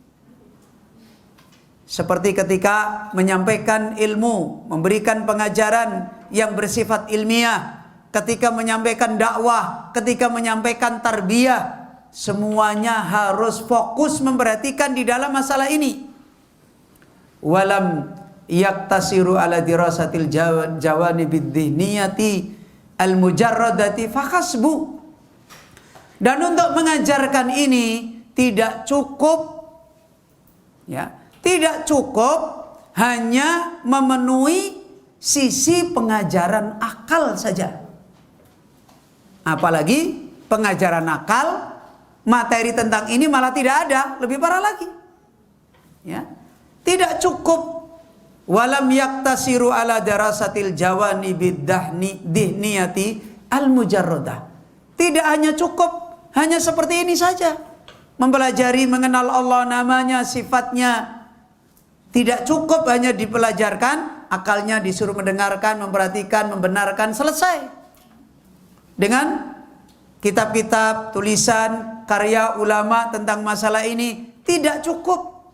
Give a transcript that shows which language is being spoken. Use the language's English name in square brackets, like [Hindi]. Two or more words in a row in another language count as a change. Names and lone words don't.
[Indonesian] Seperti ketika menyampaikan ilmu, memberikan pengajaran yang bersifat ilmiah, ketika menyampaikan dakwah, ketika menyampaikan tarbiyah, semuanya harus fokus memperhatikan di dalam masalah ini. [Arabic] ولم يقتصر على دراسة الجوانب الذهنية المجردة فحسب. [Indonesian] Dan untuk mengajarkan ini tidak cukup, ya, tidak cukup hanya memenuhi sisi pengajaran akal saja. Apalagi pengajaran akal, materi tentang ini malah tidak ada, lebih parah lagi. Ya, tidak cukup. [Arabic] ولم يقتصر على دراسة الجوانب الذهنية المجردة. [Indonesian] Tidak hanya cukup hanya seperti ini saja, mempelajari mengenal Allah, namanya, sifatnya. Tidak cukup hanya dipelajarkan, akalnya disuruh mendengarkan, memperhatikan, membenarkan, selesai. Dengan kitab-kitab, tulisan, karya ulama tentang masalah ini tidak cukup.